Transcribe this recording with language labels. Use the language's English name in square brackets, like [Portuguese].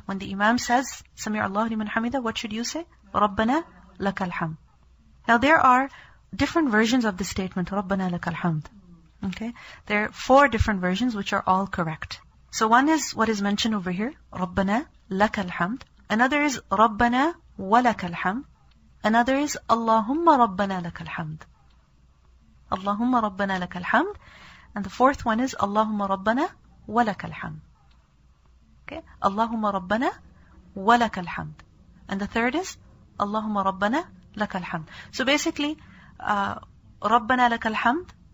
[English] When the imam says, [Arabic] سَمِعَ اللَّهُ لِمَنْ حَمِدَ, [English] what should you say? [Arabic] رَبَّنَا لَكَ الْحَمْدُ. [English] Now there are different versions of the statement, [Arabic] رَبَّنَا لَكَ الْحَمْدُ. [English] Okay? There are 4 different versions which are all correct. So one is what is mentioned over here, [Arabic] رَبَّنَا لَكَ الْحَمْدُ. [English] Another is [Arabic] رَبَّنَا وَلَكَ الْحَمْدُ. Another is اللهم رَبَّنَا لَكَ الْحَمْدُ. اللهم رَبَّنَا لَكَ الْحَمْدُ. [English] And the 4th one is [Arabic] اللهم رَبَّنَا وَلَكَ الْحَمْدُ. [English] Okay? [Arabic] اللهم رَبَّنَا وَلَكَ الْحَمْدُ. [English] And the 3rd is [Arabic] اللهم رَبَّنَا لَكَ الْحَمْدُ. [English] So basically, [Arabic] رَبَّنَا لَكَ الْحَمْدُ.